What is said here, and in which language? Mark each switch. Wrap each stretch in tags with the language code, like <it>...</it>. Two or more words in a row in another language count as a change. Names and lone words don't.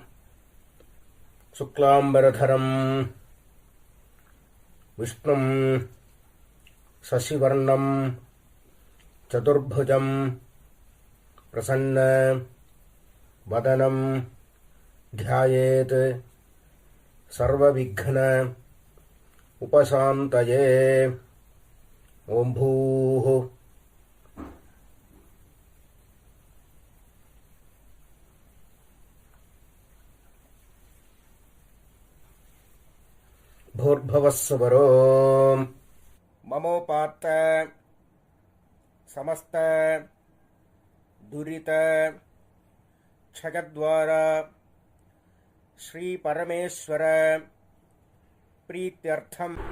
<sa>शुक्लाम्बरधरं विष्णुं शशिवर्णं चतुर्भुजं प्रसन्न वदनं ध्यायेत् सर्वविघ्न उपशान्तये. ओं भूः भूर्भुवस्सुवरो ममोपात्त समस्त दुरित क्षयद्वारा श्री परमेश्वर प्रीत्यर्थम.</sa>